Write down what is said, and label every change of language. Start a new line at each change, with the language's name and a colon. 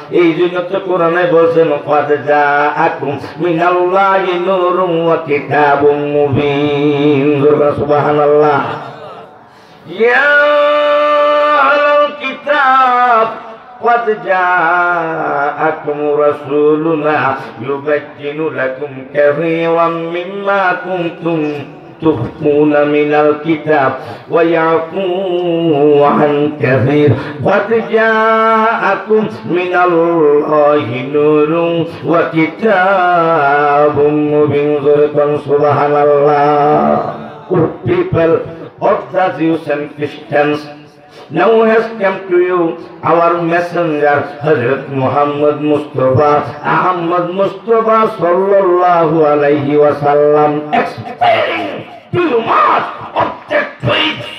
Bangla: এই জন্য তো কোরআনে বলছেন
Arabic: ক্বাদ জাআকুম মিনাল্লাহি নূরুন ওয়া কিতাবুম মুবিন।
Bangla: সুবহানাল্লাহ।
Arabic: ইয়া আহলাল কিতাব ক্বাদ জাআকুম রাসূলুনা ইউবাজ্জিনু লাকুম কাসীরাম মিম্মা কুনতুম تخفون من الكتاب ويعفو عن كثير قد جاءكم من الله نور وكتاب مبين. سبحان الله.
English: People of the Jews and Christians, now has come to you our messenger Hazrat Muhammad Mustafa Ahmad Mustafa sallallahu alaihi wasallam, explaining to you much of the faith